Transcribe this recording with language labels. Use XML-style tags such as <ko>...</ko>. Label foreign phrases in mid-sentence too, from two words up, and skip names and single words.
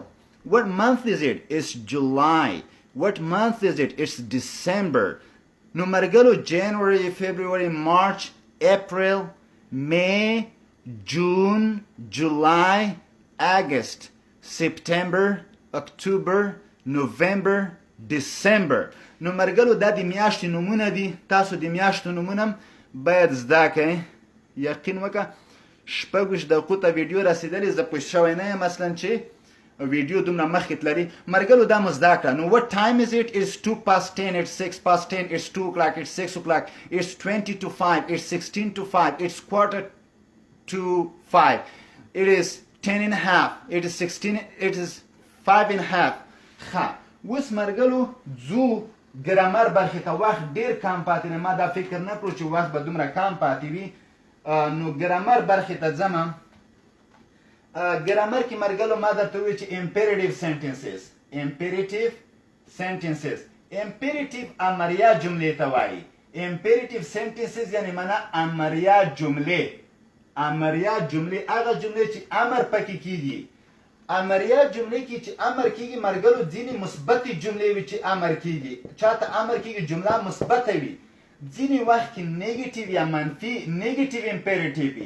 <en>What month is it? It's July. What month is it? It's December. No matter January, February, March, April, May, June, July, August, September, October, November, December.</en> <ps>نو مرګلو دا د میاشتې نومونه دي. تاسو د میاشتو نومونه باید زده کړئ. یقین وکړه 6 دقیقو ته ویډیو رسېدلې، زه پوه شوی نه یم اصلا چې ویډیو دومره مخکې تللي. مرګلو دا مو زده کړه. نو</ps> <en>what time is it? It's 2:10, it's 6:10, it's 2 o'clock, it's 6 o'clock, it's 20 to 5, it's 16 to 5, it's 4:45, it is 10 and a half, it is 16, it is 5 and a half.</en> <ps>ښه اوس مرګلو ځو ګرامر برخې ته. وخت ډېر کم پاتې دی، ما دا فکر نه کړو چې وخت به دومره کم پاتې وي. نو ګرامر برخې ته ځم. ګرامر کې مرګلو ما درته وویل چې</ps> <en>imperative sentences.</en> <ps>imperative امریه جملې ته وایي.</ps> <en>imperative sentences</en> <ps>یعنې معنا امریه جملې. امریه جملې هغه جملې چې امر پکې کیږي. امریه جملې کې چې امر کیږي مرګلو ځینې مثبتې جملې وي چې امر کیږي. چاته امر کیږي جمله مثبته وي. ځینې وخت کې نیګیټیو یا منفي</ps> <en>negative imperative</en> <ps>وي.</ps>